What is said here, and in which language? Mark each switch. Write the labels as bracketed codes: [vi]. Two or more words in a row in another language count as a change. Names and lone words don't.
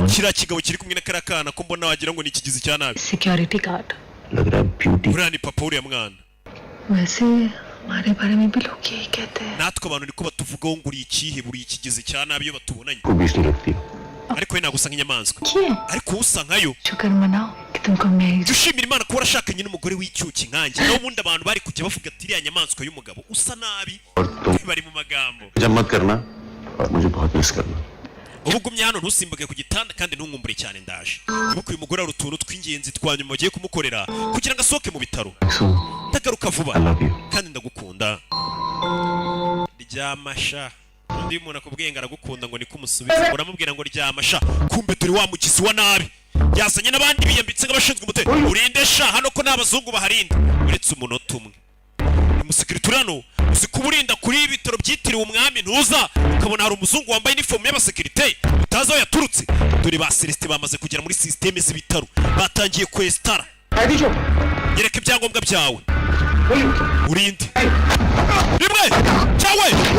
[rw] kiriya kigabo kiri kumwe na kariya kana ko mbona wagira ngo ni ikigizi cya nabi [en] security guard [hi] लग रहा है ब्यूटी [rw] uriya ni papa uriya mwana [hi] वैसे हमारे बारे में भी लोग यही कहते हैं [rw] natwe abantu niko batuvugaho ngo uri ikihe buri ikigizi cya nabi iyo batubonanye [hi] को बीच नहीं रखती [rw] ariko we ntabwo usa nk'inyamaswa [hi] क्या [rw] ariko usa nkayo [hi] शुक्र मनाओ कि तुमको मेरी [rw] jya ushimira imana kuba warashakanye n'umugore w'icyuki nkanjye naho ubundi abantu bari kujya bavuga ati iriya nyamaswa y'umugabo usa nabi [hi] और तुम [rw] bari mu magambo [hi] जब मत करना और मुझे बहुत मिस करना [rw] ubu ugumye hano ntusimbuke ku gitanda kandi ntunkumbure cyane ndaje ibuka uyu mugore hari utuntu tw'ingenzi twa nyuma bagiye kumukorera kugira ngo asohoke mu bitaro [hi] सो [rw] ndagaruka vuba [en] I love you [rw] kandi ndagukunda ryamasha undi muntu akubwiye ngo aragukunda ngo niko umusubiza uramubwira ngo ryamasha kumbe turi wa mugizi wa nabi yazanye n'abandi biyambitse nk'abashinzwe umutekano urinde sha hano ko n'abazungu baharinda uretse umunota umwe umusekirite hano uzi kuba urinda kuri ibitaro byitiriwe umwami ntuza ukabona hari umuzungu wambaye inifomu y'abasekirite utazi aho yaturutse dore ba Celestin bamaze kugera muri sisiteme z'ibitaro batangiye kwesitara yereka ibyangombwa byawe urinde rimwe cyawe